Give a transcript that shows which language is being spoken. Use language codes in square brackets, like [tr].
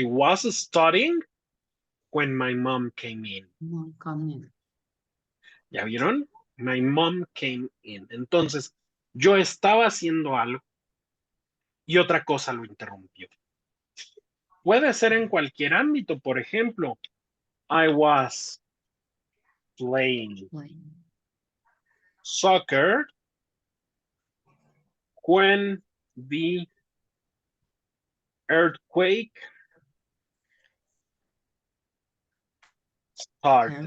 [es] I was studying when my mom came in. No, coming. ¿Ya vieron? My mom came in. Entonces, yo estaba haciendo algo y otra cosa lo interrumpió. Puede ser en cualquier ámbito. Por ejemplo, [en] I was playing soccer when the earthquake started.